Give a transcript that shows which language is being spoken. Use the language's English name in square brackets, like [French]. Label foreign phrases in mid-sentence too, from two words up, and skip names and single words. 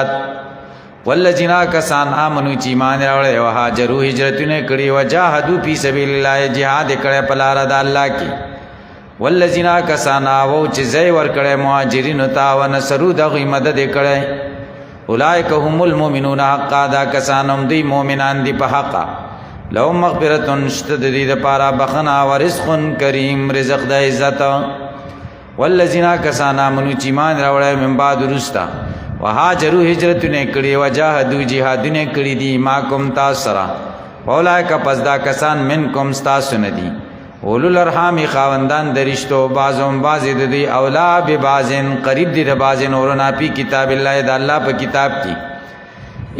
[Pashto] والذین کسان آمنو چې ایمان راوړی [Arabic] و هاجروا [Pashto] هجرتونه کړي [Arabic] و جاهدوا فی سبیل الله [Pashto] جهاد یې کړی په لاره د الله کې. والذین کسان آووا چې ځای ورکړی مهاجرینو ته [Arabic] و نصروا [Pashto] د هغوی مدد یې کړی [Arabic] اولئک هم المؤمنون حقا [Pashto] دا کسان هم دوی مؤمنان دي په حقه. [Arabic] لهم مغفرة [Pashto] شته د دوی دپاره بخښنه [Arabic] و رزق کریم [Pashto] رزق د عزت. والذین کسان آمنو چې ایمان راوړی [Arabic] من بعد [Pashto] وروسته وهاجروا هجرتونه کړي [Arabic] و جاهدوا [Pashto] جهادونه کړي دي ماکم تاسو سره اولئک پس دا کسان منکم ستاسو نه دي [Arabic] اولو الارحام [Pashto] خاوندان د رشتو بعضهم بعضې د دوی [Arabic] اولا ببعضن [Pashto] قریب دي د بعضې نورو نه [Arabic] فی کتاب الله [Pashto] د الله په کتاب کې.